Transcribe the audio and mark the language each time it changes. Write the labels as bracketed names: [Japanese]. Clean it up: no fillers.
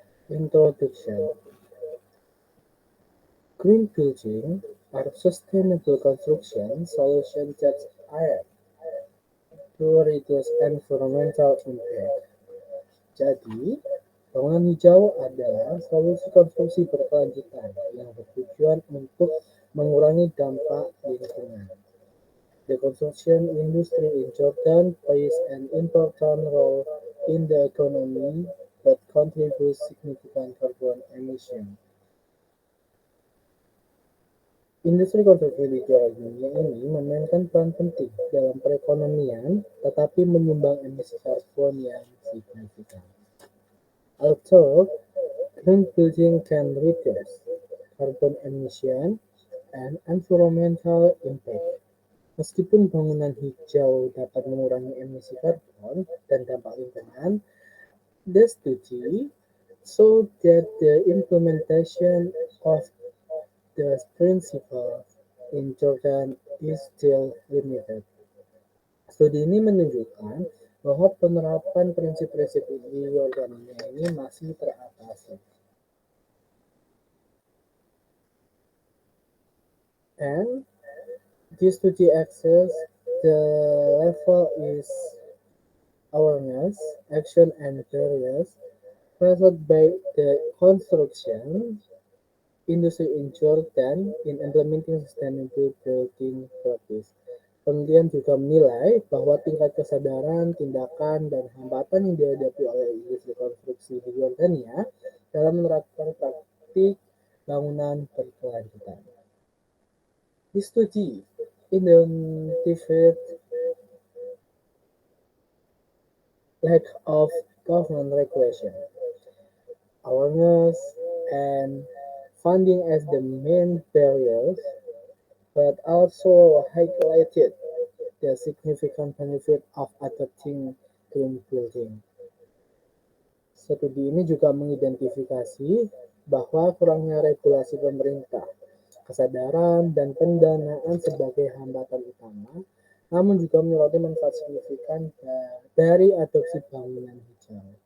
[English] Introduction. Green building are sustainable construction solutions that aim to reduce environmental impact. [Indonesian] Jadi, bangunan hijau adalah solusi konstruksi berkelanjutan yang bertujuan untuk mengurangi dampak lingkungan. [English] The construction industry in Jordan plays an important role in the economy that contributes significant carbon emission. [Indonesian] Industri konstruksi di Jordan ini memainkan peran penting dalam perekonomian, tetapi menyumbang emisi karbon yang signifikan. [English] Although green building can reduce carbon emission and environmental impact. [Indonesian] Meskipun bangunan hijau dapat mengurangi emisi karbon dan dampak lingkungan, [English] the study showed that the implementation of the principle in Jordan is still limited. [Indonesian] Studi ini menunjukkan bahwa penerapan prinsip-prinsip di Yordania ini masih teratasi. [English] And this study access the level is awareness, action, and barriers faced by the construction industry in Jordan in implementing sustainable building practice. [Indonesian] Penelitian juga menilai bahwa tingkat kesadaran, tindakan, dan hambatan yang dihadapi oleh industri konstruksi di Jordania dalam menerapkan praktik bangunan berkelanjutan. [English] This study identified lack of government regulation, awareness, and funding as the main barriers, but also highlighted the significant benefit of adopting green building. [Indonesian] Studi ini juga mengidentifikasi bahwa kurangnya regulasi pemerintah, kesadaran, dan pendanaan sebagai hambatan utama, namun juga menyoroti manfaat signifikan dari adopsi bangunan hijau.